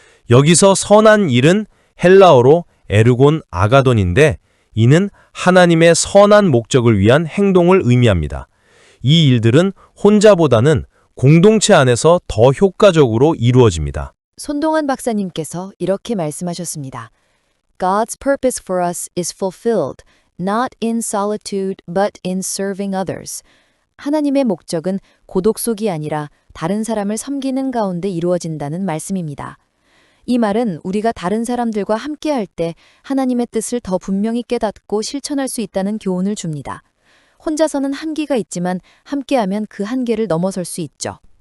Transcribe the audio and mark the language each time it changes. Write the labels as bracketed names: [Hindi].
[Korean] 여기서 선한 일은 헬라어로 에르곤 아가돈인데 이는 하나님의 선한 목적을 위한 행동을 의미합니다. 이 일들은 혼자보다는 공동체 안에서 더 효과적으로 이루어집니다. 손동환 박사님께서 이렇게 말씀하셨습니다. [English] God's purpose for us is fulfilled, not in solitude but in serving others. [Korean] 하나님의 목적은 고독 속이 아니라 다른 사람을 섬기는 가운데 이루어진다는 말씀입니다. 이 말은 우리가 다른 사람들과 함께할 때 하나님의 뜻을 더 분명히 깨닫고 실천할 수 있다는 교훈을 줍니다. 혼자서는 한계가 있지만 함께하면 그 한계를 넘어설 수 있죠.